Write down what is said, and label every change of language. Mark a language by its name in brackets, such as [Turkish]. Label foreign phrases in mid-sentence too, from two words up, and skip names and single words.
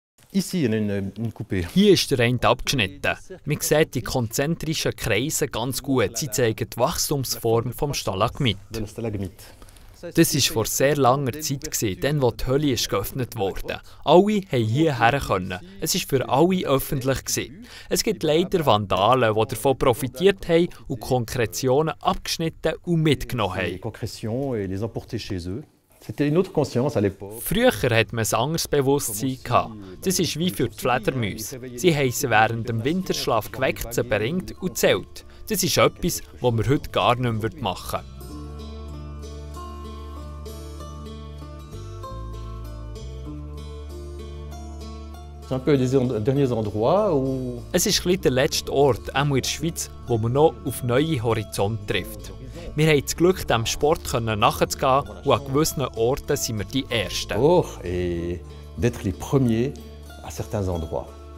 [French] Ici, on a une coupée. [German] Hier ist der Rand abgeschnitten. Man sieht die konzentrischen Kreise ganz gut. Sie zeigen die Wachstumsform des Stalagmit. [French] De la stalagmite. [German] Das war vor sehr langer Zeit, dann, als die Hölle geöffnet wurde. Alle konnten hierher können. Es war für alle öffentlich. Es gibt leider Vandalen, die davon profitiert haben und Konkretionen abgeschnitten und mitgenommen haben. [French] Les concrétions et les emporter chez eux. C'était une autre conscience à l'époque. [German] Früher hatte man ein anderes Bewusstsein. Das ist wie für die Fledermäuse. Sie haben sie während dem Winterschlaf geweckt, sie beringt und zählt. Das ist etwas, was wir heute gar nicht mehr machen würden. [French] C'est un peu les derniers endroits où... [German] Es ist ein der letzte Ort, auch in der Schweiz, wo man noch auf neue Horizonte trifft. Wir haben das Glück, diesem Sport nachzugehen und an gewissen Orten sind wir die Ersten. [French] et d'être les premiers à certains endroits.